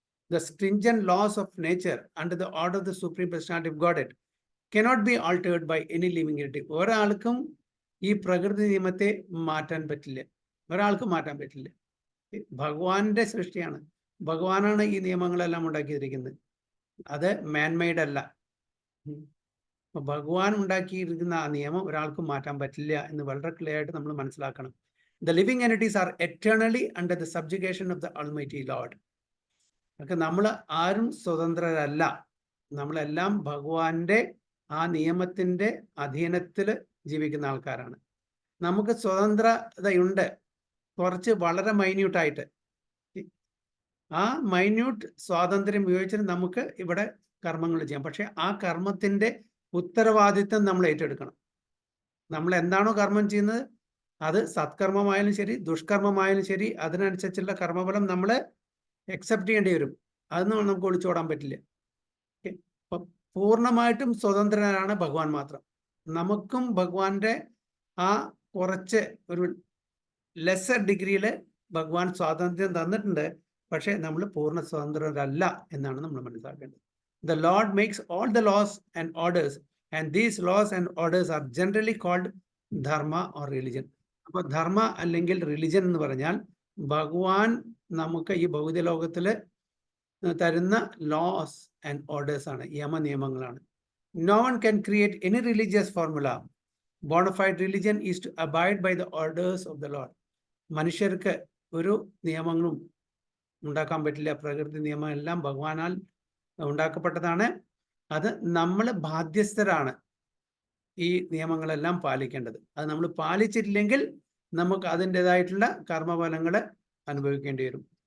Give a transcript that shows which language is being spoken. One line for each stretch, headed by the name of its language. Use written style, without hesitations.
English: The stringent laws of nature under the order of the Supreme Personality of Godhead cannot be altered by any living entity.
Malayalam: ഒരാൾക്കും ഈ പ്രകൃതി നിയമത്തെ മാറ്റാൻ പറ്റില്ല, ഒരാൾക്കും മാറ്റാൻ പറ്റില്ല. ഭഗവാന്റെ സൃഷ്ടിയാണ്, ഭഗവാനാണ് ഈ നിയമങ്ങളെല്ലാം ഉണ്ടാക്കിയിരിക്കുന്നത്, അത് മാൻമെയ്ഡ് അല്ല. ഭഗവാൻ ഉണ്ടാക്കിയിരിക്കുന്ന ആ നിയമം ഒരാൾക്കും മാറ്റാൻ പറ്റില്ല എന്ന് വളരെ ക്ലിയർ ആയിട്ട് നമ്മൾ മനസ്സിലാക്കണം.
English: The living entities are eternally under the subjugation of the Almighty Lord.
Malayalam: നമ്മൾ ആരും സ്വതന്ത്രരല്ല, നമ്മളെല്ലാം ഭഗവാന്റെ ആ നിയമത്തിന്റെ അധീനത്തിൽ ജീവിക്കുന്ന ആൾക്കാരാണ്. നമുക്ക് സ്വതന്ത്രതയുണ്ട്, കുറച്ച് വളരെ മൈന്യൂട്ടായിട്ട്. ആ മൈന്യൂട്ട് സ്വാതന്ത്ര്യം ഉപയോഗിച്ചിട്ട് നമുക്ക് ഇവിടെ കർമ്മങ്ങൾ ചെയ്യാം. പക്ഷെ ആ കർമ്മത്തിന്റെ ഉത്തരവാദിത്വം നമ്മൾ ഏറ്റെടുക്കണം. നമ്മൾ എന്താണോ കർമ്മം ചെയ്യുന്നത്, അത് സത്കർമ്മമായാലും ശരി ദുഷ്കർമ്മമായാലും ശരി, അതിനനുസരിച്ചുള്ള കർമ്മഫലം നമ്മൾ അക്സെപ്റ്റ് ചെയ്യേണ്ടി വരും. അതൊന്നും നമുക്ക് ഒളിച്ചോടാൻ പറ്റില്ല. അപ്പം പൂർണ്ണമായിട്ടും സ്വതന്ത്രനാണ് ഭഗവാൻ മാത്രം. നമുക്കും ഭഗവാന്റെ ആ കുറച്ച് ഒരു ലെസർ ഡിഗ്രിയിൽ ഭഗവാൻ സ്വാതന്ത്ര്യം തന്നിട്ടുണ്ട്, പക്ഷെ നമ്മൾ പൂർണ്ണ സ്വതന്ത്രരല്ല എന്നാണ് നമ്മൾ മനസ്സിലാക്കേണ്ടത്.
English: The Lord makes all the laws and orders, and these laws and orders are generally called dharma or religion.
Malayalam: അപ്പോൾ ധർമ്മ അല്ലെങ്കിൽ റിലിജൻ എന്ന് പറഞ്ഞാൽ ഭഗവാൻ നമുക്ക് ഈ ഭൗതിക ലോകത്തിൽ തരുന്ന
English: laws and orders
Malayalam: ആണ്, നിയമങ്ങളാണ്.
English: No one can create any religious formula. Bona fide religion is to abide by the orders of the Lord.
Malayalam: മനുഷ്യർക്ക് ഒരു നിയമങ്ങളും ഉണ്ടാക്കാൻ പറ്റില്ല. പ്രകൃതി നിയമം എല്ലാം ഭഗവാനാൽ ഉണ്ടാക്കപ്പെട്ടതാണ്. അത് നമ്മൾ ബാധ്യസ്ഥരാണ് ഈ നിയമങ്ങളെല്ലാം പാലിക്കേണ്ടത്. അത് നമ്മൾ പാലിച്ചിട്ടില്ലെങ്കിൽ നമുക്ക് അതിൻ്റെതായിട്ടുള്ള കർമ്മഫലങ്ങൾ അനുഭവിക്കേണ്ടി വരും.